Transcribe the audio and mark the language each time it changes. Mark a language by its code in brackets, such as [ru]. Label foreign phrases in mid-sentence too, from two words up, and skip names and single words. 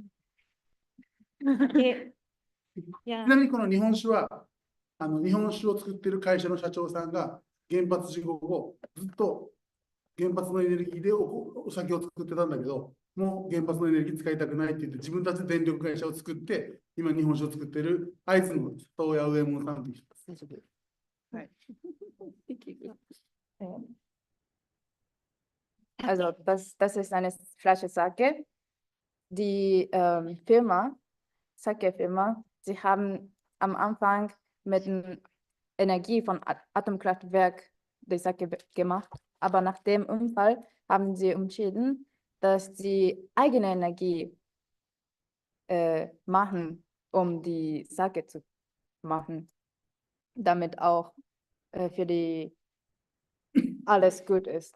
[ja] ちなみにこの日本酒は、日本酒を作っている会社の社長さんが原発事故後、ずっと原発のエネルギーでお酒を作ってたんだけど、もう原発のエネルギー使いたくないって言って、自分たちで電力会社を作って、今日本酒を作っている会津の佐藤屋上門さんという人です。 [de] Also das ist eine Flasche Sake. Die Sake-Firma, sie haben am Anfang mit der Energie von Atomkraftwerk die Sake gemacht, aber nach dem Unfall haben sie entschieden, dass sie eigene Energie machen, um die Sake zu machen, damit auch für die alles gut ist.